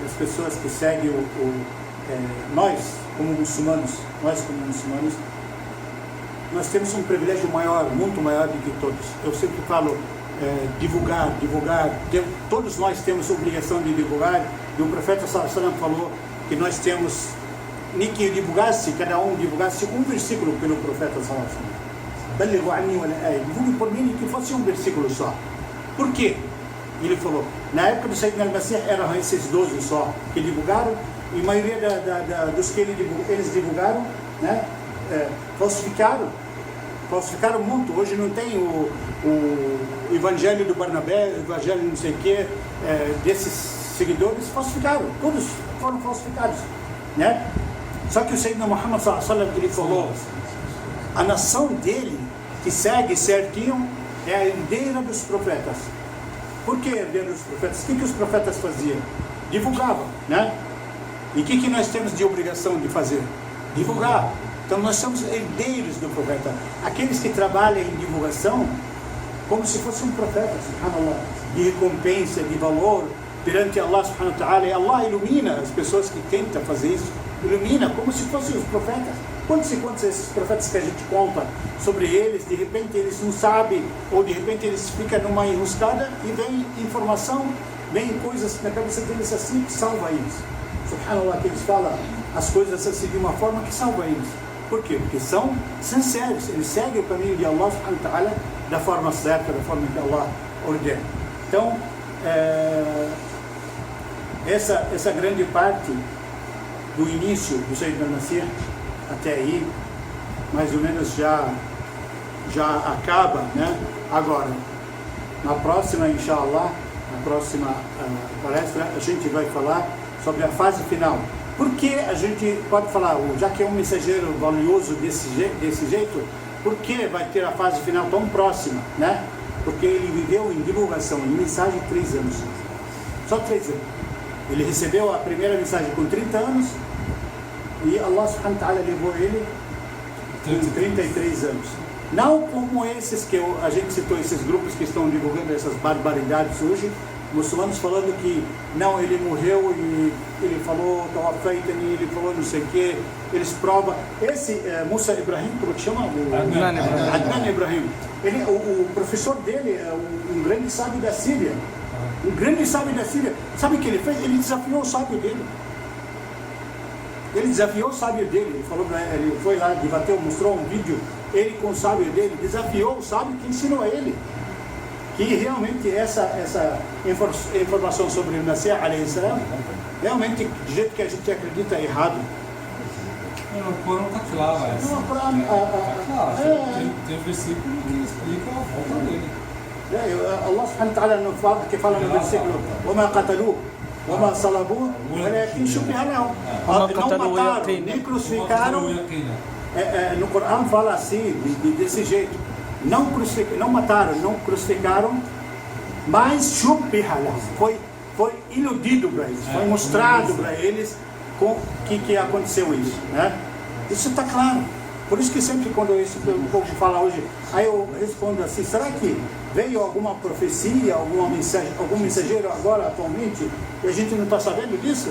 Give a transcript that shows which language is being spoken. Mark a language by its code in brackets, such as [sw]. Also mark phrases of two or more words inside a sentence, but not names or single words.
[pt] As pessoas que seguem nós como muçulmanos, nós temos um privilégio maior, muito maior do que todos. Eu sempre falo, divulgar. Todos nós temos a obrigação de divulgar, e o profeta [ar] صلى الله عليه وسلم [pt] falou que nós temos, nem que cada um divulgasse um versículo pelo profeta [ar] صلى الله عليه وسلم. [pt] Divulgue por mim que fosse um versículo só. Por quê? Ele falou, na época do Sayyidina al-Masih eram esses 12 só que divulgaram, e a maioria dos que eles divulgaram, né, falsificaram muito. Hoje não tem o evangelho do Barnabé, o evangelho não sei o que, desses seguidores falsificaram, todos foram falsificados, né? Só que o Sayyidina Muhammad [ar] صلى الله عليه وسلم, [pt] ele falou, a nação dele, que segue certinho, é a herdeira dos profetas. Por que herdeira dos profetas? O que os profetas faziam? Divulgavam, né? E o que nós temos de obrigação de fazer? Divulgar. Então nós somos herdeiros do profeta. Aqueles que trabalham em divulgação, como se fosse um profeta, subhanallah, de recompensa, de valor perante [ar] الله سبحانه وتعالى. [pt] E Allah ilumina as pessoas que tentam fazer isso, ilumina como se fossem os profetas. Quantos e quantos esses profetas que a gente conta sobre eles, de repente eles não sabem, ou de repente eles ficam numa enroscada e vem informação, vem coisas na cabeça deles assim que salva eles. Subhanallah, que eles falam as coisas assim de uma forma que salva eles. Por quê? Porque são sinceros, eles seguem o caminho de [ar] الله سبحانه وتعالى [pt] da forma certa, da forma que Allah ordena. Então, essa grande parte do início do Sayyidina al-Masih até aí, mais ou menos já acaba, né? Agora, na próxima, inshallah, na próxima palestra, a gente vai falar sobre a fase final. Por que a gente pode falar, já que é um mensageiro valioso desse jeito, por que vai ter a fase final tão próxima, né? Porque ele viveu em divulgação, em mensagem 3 anos. Só 3 anos. Ele recebeu a primeira mensagem com 30 anos e [ar] الله سبحانه وتعالى [pt] levou ele com 33 anos. Não como esses que a gente citou, esses grupos que estão divulgando essas barbaridades hoje, muçulmanos falando que não, ele morreu e ele falou ele falou não sei o que, eles provam. Esse Musa Ibrahim, como que chama? Adnan Ibrahim. O professor dele é um grande sábio da Síria. Um grande sábio da Síria. Sabe o que ele fez? Ele desafiou o sábio dele. Ele falou, ele foi lá, debateu, mostrou um vídeo, ele com o sábio dele, desafiou o sábio que ensinou a ele. Que realmente essa informação sobre o Masih [ar] عليه السلام, [pt] realmente, do jeito que a gente acredita, é errado. O Corão está claro, tem versículo que explica a volta dele. [ar] الله سبحانه وتعالى [pt] que fala no versículo, [ar] وَمَا قَتَلُوهُ وَمَا صَلَبُوهُ وَلَكِنْ شُبِّهَ لَهُم. [pt] Não mataram, nem crucificaram. No Corão fala assim, desse jeito. Não mataram, não crucificaram, mas [ar] شبه لهم. [pt] Foi iludido para eles, foi mostrado para eles que aconteceu isso, né? Isso está claro. Por isso que sempre quando o povo fala hoje, aí eu respondo assim, será que veio alguma profecia, algum mensageiro agora, atualmente, e a gente não está sabendo disso?